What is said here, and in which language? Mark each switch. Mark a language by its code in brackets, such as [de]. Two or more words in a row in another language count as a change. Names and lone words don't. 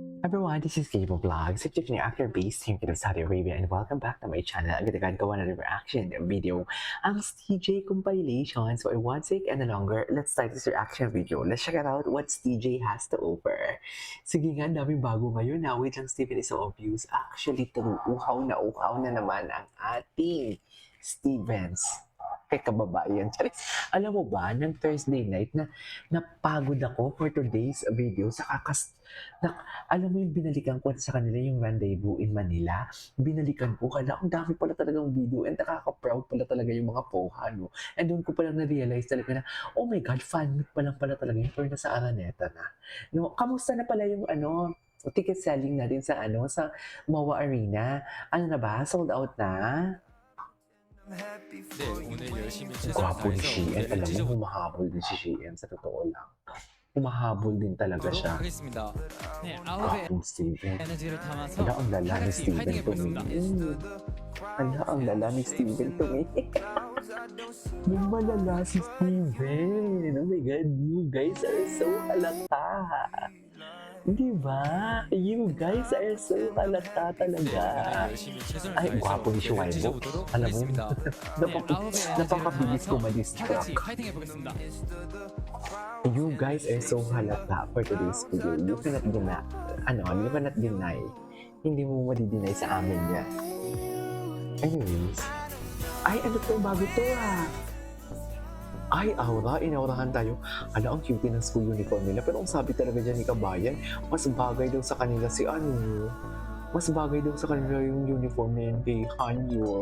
[en] everyone, this is Gable Vlogs, a Tiffany actor based here in Saudi Arabia, and welcome back to my channel. [tl] Agad gawa na reaction video ang TJ compilation. [en] So I won't take any longer. Let's start this reaction video. Let's check it out what TJ has to offer. [tl] Sige nga, daming bago ngayon na. Wait lang, Stephen, [en] is so obvious. [tl] Actually, uhaw na naman ang ating Stevens. Kay kababayan. Charis, alam mo ba, ng Thursday night na napagod ako [en] for today's video [tl] sa alam mo yung binalikan ko sa kanila yung rendezvous in Manila. Binalikan ko, kala ang dami pala talagang video and nakaka-proud pala talaga yung mga poha, no? And doon ko palang na-realize talaga na, [en] oh my God, fan meet [tl] pa lang pala talaga yung pero nasa Araneta na. No, kamusta na pala yung [en] ticket selling [tl] natin sa sa MOA Arena? Ano na ba? Sold out na? [ko] 네, 오늘 열심히 최선을 [tl] Gwapo ni [ko] 다해서 [tl] Sheehan. [ko] 무대를 [tl] Alam mo, [ko] 찢어보도록 [tl] humahabol din si Sheehan sa totoo lang. Humahabol din talaga siya. [ko] 하겠습니다. 네, 아홉의 [tl] Gwapong Steven. [ko] 에너지를 담아서 [tl] Ala, ang lala ni [ko] 하같이 [tl] Steven [ko] 파이팅 해보겠습니다. [tl] tumingin. Ala, ang lala ni Steven tumingin. Yung malala si Steven. [en] Oh my God, you guys are so halata. [tl] Di ba? [en] You guys are so [tl] halata talaga. [ko] 열심히 최선을 [tl] Ay, [ko] 다해서 [tl] gwapo ni [ko] 무대를 [tl] Shuaibo. [ko] 찢어보도록 [tl] Alam mo, [ko] 하겠습니다. 네, 아홉의 [tl] napakabilis ko [ko] 에너지를 담아서 [tl] ma-distract. [ko] 하같이 파이팅 해보겠습니다. [en] You guys are so halata for today's video. You cannot deny. [tl] Hindi mo madi-deny sa amin yan. Anyways. Ay, ano to? Bago to Ay, aura. Inaurahan tayo. Ala, ang cute ng [en] school uniform [tl] nila. Pero ang sabi talaga dyan ni Kabayan, mas bagay daw sa kanila mas bagay daw sa kanila yung uniform na yun kay Hanyo.